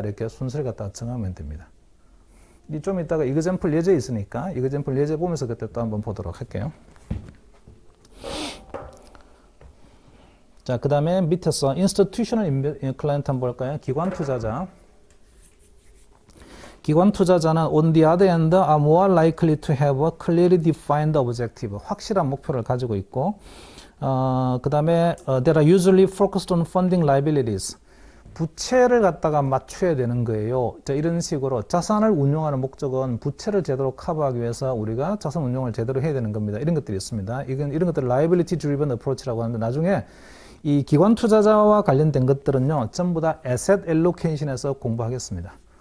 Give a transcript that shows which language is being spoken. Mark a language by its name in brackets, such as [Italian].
[Korean] 이렇게 순서를 갖다가 정하면 됩니다. 좀 이따가 이그젠플 예제 있으니까 이그젠플 예제 보면서 그때 또 한번 보도록 할게요. 자, 그 다음에 밑에서 institutional client 한번 볼까요? 기관 투자자. 기관 투자자는 [English] on the other hand are more likely to have a clearly defined objective. [Korean] 확실한 목표를 가지고 있고, 그 다음에 [English] they are usually focused on funding liabilities. [Korean] 부채를 갖다가 맞춰야 되는 거예요. 자, 이런 식으로 자산을 운용하는 목적은 부채를 제대로 커버하기 위해서 우리가 자산 운용을 제대로 해야 되는 겁니다. 이런 것들이 있습니다. 이런 것들을 liability driven approach라고 하는데, 나중에 이 기관 투자자와 관련된 것들은요, 전부 다 asset allocation에서 공부하겠습니다.